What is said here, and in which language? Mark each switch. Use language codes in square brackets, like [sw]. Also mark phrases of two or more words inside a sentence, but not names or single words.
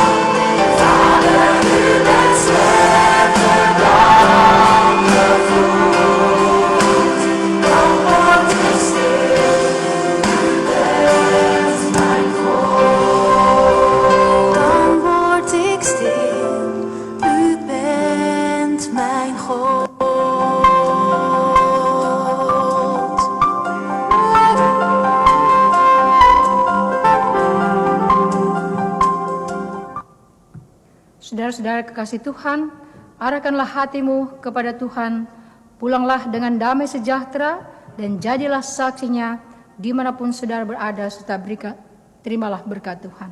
[nl] Vader, u bent sterker dan de vloed. Dan word ik stil, u bent mijn God. Dan word ik stil, u bent mijn God. [id] Saudara-saudara kekasih Tuhan, arahkanlah hatimu kepada Tuhan, pulanglah dengan damai sejahtera, dan jadilah saksinya dimanapun saudara berada, serta terimalah berkat Tuhan.